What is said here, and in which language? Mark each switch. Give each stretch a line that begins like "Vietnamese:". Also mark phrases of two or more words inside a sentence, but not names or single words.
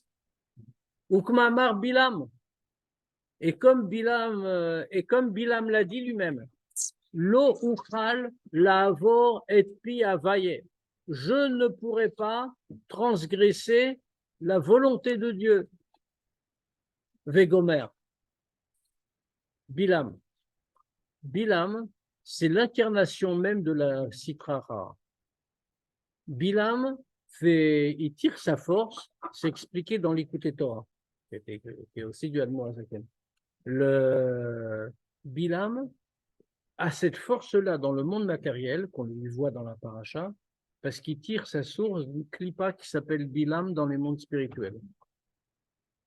French: Ou comme Amar Bilam. Et comme Bilam l'a dit lui-même,
Hebrew: לא אוכל לעבור את פי ה.
French: Je ne pourrai pas transgresser la volonté de Dieu. Vegomer. Bilam. Bilam, c'est l'incarnation même de la Sitrara. Bilam il tire sa force, c'est expliqué dans l'Écoute Torah, qui est aussi du Admor Azaken. Le Bilam a cette force-là dans le monde matériel, qu'on lui voit dans la paracha, parce qu'il tire sa source d'une klipa qui s'appelle Bilam dans les mondes spirituels.